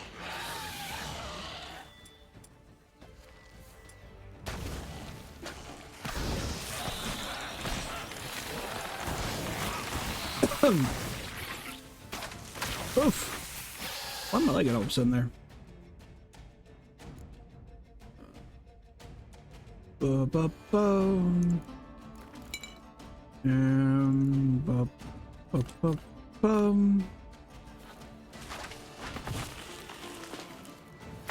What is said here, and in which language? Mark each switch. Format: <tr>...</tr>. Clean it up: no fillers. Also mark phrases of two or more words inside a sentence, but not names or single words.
<en>Oof. Why am I liking all of a sudden there? Ba-ba-bum. Ba-ba-ba-bum.</en>